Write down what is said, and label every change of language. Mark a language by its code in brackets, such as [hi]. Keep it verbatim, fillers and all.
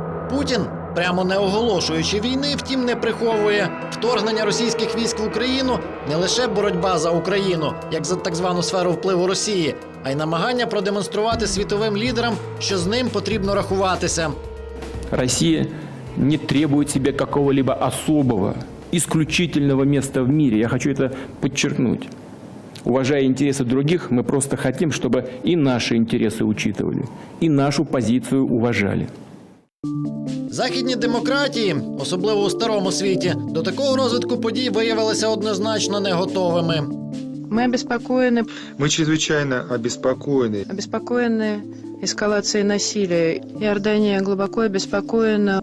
[uk] Путін, прямо не оголошуючи війни, втім не приховує. Вторгнення російських військ в Україну – не лише боротьба за Україну, як за так звану сферу впливу Росії, а й намагання продемонструвати світовим лідерам, що з ним потрібно рахуватися. [ru] Россия не требует себе какого-либо особого, исключительного места в мире. Я хочу это подчеркнуть. Уважая интересы других, мы просто хотим, чтобы и наши интересы учитывали, и нашу позицию уважали. [uk] Західні демократії, особливо у старому світі, до такого розвитку подій виявилися однозначно не готовими. Ми обеспокоєні. Ми чрезвичайно обеспокоєні. Обеспокоєні ескалацією насилля. Йорданія глибоко обеспокоєна.